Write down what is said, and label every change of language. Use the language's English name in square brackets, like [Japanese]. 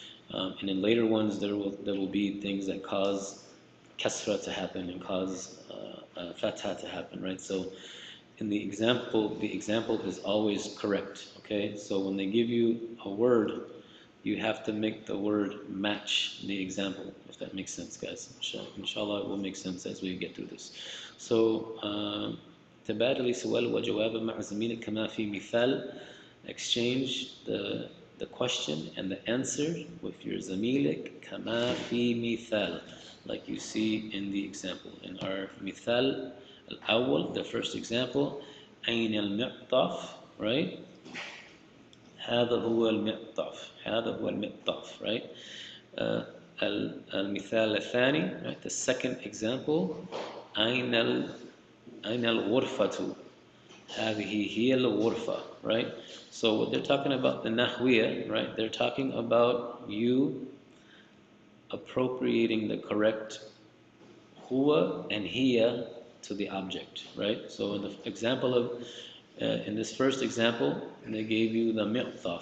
[English] And in later ones there will be things that cause kasra to happen and cause fatha to happen, right? So in the example is always correct, okay? So when they give you a word, you have to make the word match the example, if that makes sense, guys. Inshallah, it will make sense as we get through this. [Arabic] So, تبادل سؤال وجواب مع زميلك كما في مثال. [English] Exchange the question and the answer with your [Arabic] زميلك كما في مثال, [English] like you see in the example. In our [Arabic] مثال الأول, [English] the first example, [Arabic] أين المعطف, [English] right? [Arabic] هذا هو المعطف. هذا هو المعطف, right? المثال الثاني, right? [English] The second example, [Arabic] أين الغرفة. هذه هي الغرفة, right? [English] So what they're talking about, the nahwiya, right? They're talking about you appropriating the correct huwa and hiya to the object, right? So in the example of in this first example, they gave you the mi'taf.